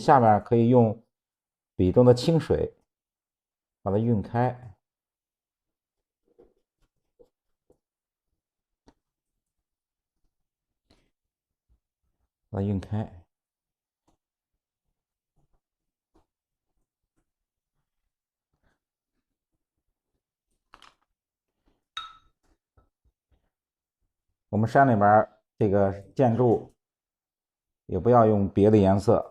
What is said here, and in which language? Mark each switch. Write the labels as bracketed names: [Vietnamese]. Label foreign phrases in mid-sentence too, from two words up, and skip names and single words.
[Chinese] 下面可以用笔中的清水把它晕開，把它晕開。我們山裡邊這個建築也不要用別的顏色。